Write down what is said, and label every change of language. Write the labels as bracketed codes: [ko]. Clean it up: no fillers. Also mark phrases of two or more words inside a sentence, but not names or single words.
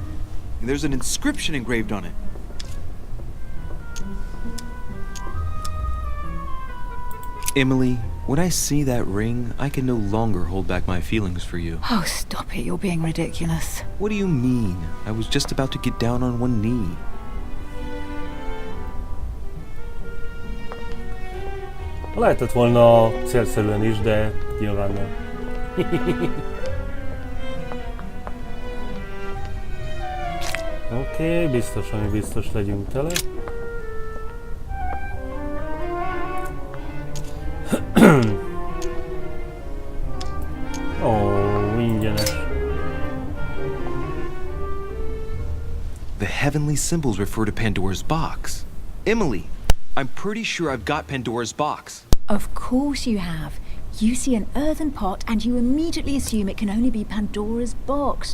[en] There's an inscription engraved on it. Emily, when I see that ring, I can no longer hold back my feelings for you. Oh, stop it. You're being ridiculous. What do you mean? I was just about to get down on one knee. [hu] Lehetett volna célszerűen is, de nyilván nem. Oké, biztos, ami biztos, legyünk tele. Ó, ingyenes. [en] The heavenly symbols refer to Pandora's box. Emily, I'm pretty sure I've got Pandora's box. Of course you have. You see an earthen pot and you immediately assume it can only be Pandora's box.